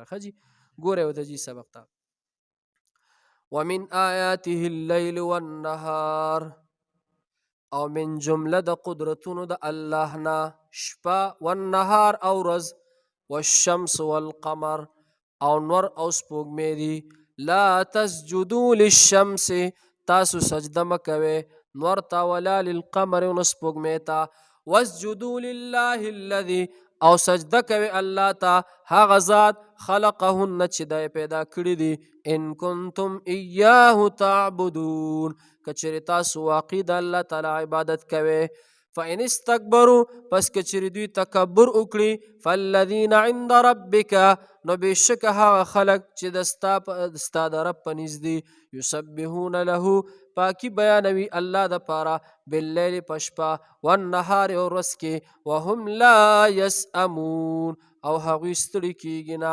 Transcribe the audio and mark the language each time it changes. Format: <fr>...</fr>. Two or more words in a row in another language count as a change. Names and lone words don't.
<ps>ښه جي ګورئ ورته جي سبق ته.</ps> <ar>ومن آیاته اللیل والنهار.</ar> <ps>او من جمله د قدرتونو د الله نه شپه، والنهار او ورځ،</ps> <ar>والشمس والقمر</ar> <ps>او نور او سپوږمۍ دي.</ps> <ar>لا تسجدوا للشمس،</ar> <ps>تاسو سجده مکوئ نور ته</ps> <ar>ولا للقمر</ar> <ps>نو سپوږمۍ ته.</ps> <ar>واسجدوا لله الذي،</ar> <ps>او سجده کوي الله ته هغه ذات</ps> <ar>خلقهن</ar> <ps>چې دی پیدا کړي دي.</ps> <ar>ان کنتم ایاه تعبدون،</ar> <ps>کچری تاسو واقع د الله تعالی عبادت کوئ.</ps> <ar>فإن استكبروا،</ar> <ps>پس کچری دوی تکبر وکړي،</ps> <ar>فالذین عند ربک،</ar> <ps>نو بېشکه هغه خلک چې ستا د رب په نزد دي،</ps> <ar>یسبحون له،</ar> <ps>پاکي بیانوي الله د پاره، باللیل په شپه، والنهار او ورځ کې،</ps> <ar>وهم لا یسأمون،</ar> <ps>او هغوی ستړي کیږي نه.</ps>